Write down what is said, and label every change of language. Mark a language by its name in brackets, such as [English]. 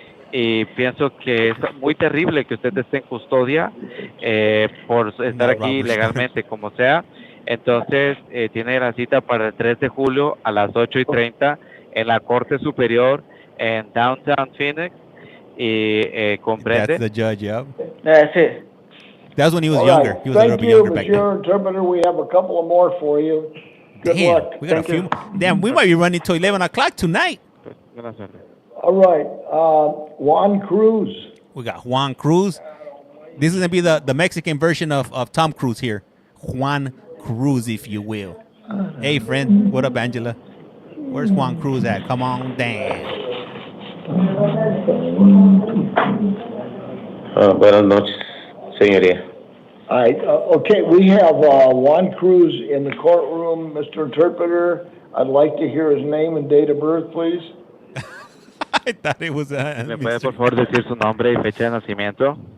[Spanish] Y pienso que es muy terrible que usted esté en custodia por estar aquí legalmente, como sea. Entonces, tiene la cita para el 3 de julio a las 8:30 en la Corte Superior en Downtown Phoenix. Y comprende. [English] That's the judge, yeah. [Spanish] Sí. [English] That's when he was younger. He was a little bit younger back then. Thank you, Mr. Interpreter. We have a couple of more for you. Good luck. We got a few. Damn, we might be running till 11 o'clock tonight. All right, Juan Cruz. We got Juan Cruz. This is going to be the Mexican version of Tom Cruise here. Juan Cruz, if you will. Hey, friend. What up, Angela? Where's Juan Cruz at? Come on down. [Spanish] Buenas noches, señoría. [English] All right, okay, we have Juan Cruz in the courtroom. Mr. Interpreter, I'd like to hear his name and date of birth, please. I thought it was [Spanish] ¿Me puede por favor decir su nombre y fecha de nacimiento?